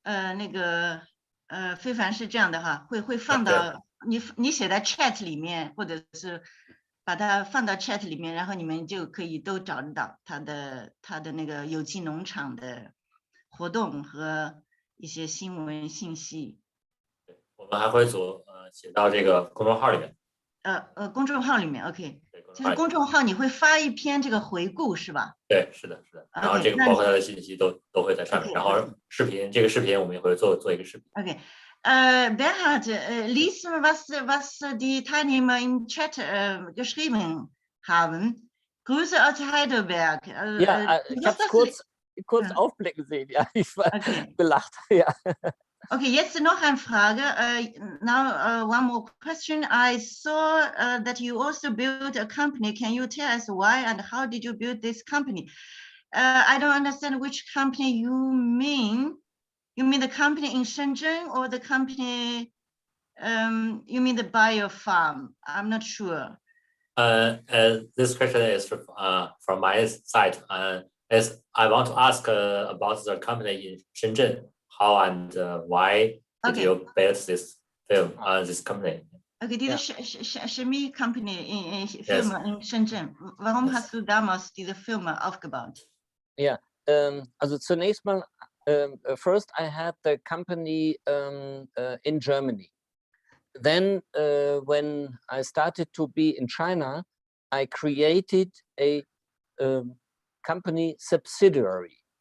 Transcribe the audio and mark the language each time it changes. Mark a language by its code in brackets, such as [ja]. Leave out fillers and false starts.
[zh] 那个非凡是这样的哈，会放到你写在 chat 里面，或者是把它放到 chat 里面，然后你们就可以都找得到他的那个有机农场的活动和一些新闻信息。我们还会写到这个公众号里面。公众号里面 ，OK。就是公众号你会发一篇这个回顾是吧？对，是的，是的。然后这个包括它的信息都会在上面。然后这个视频我们也会做一个视频。 [de] OK， Bernhard, lies was die Teilnehmer im Chat geschrieben haben. Grüße aus Heidelberg. Ja, ich habe es kurz aufblicken sehen. Ja, ich war gelacht. Ja. Okay, jetzt noch eine Frage. [en] Now one more question. I saw that you also built a company. Can you tell us why and how did you build this company? I don't understand which company you mean. You mean the company in Shenzhen or the company? You mean the bio farm? I'm not sure. This question is from my side. As I want to ask about the company in Shenzhen. How and why did you build this company? [de] Okay, diese Chemie-Company Firma in Shenzhen. Warum hast du damals diese Firma aufgebaut? Ja, also zunächst mal, [en] first I had the company in Germany. Then when I started to be in China, I created a company subsidiary.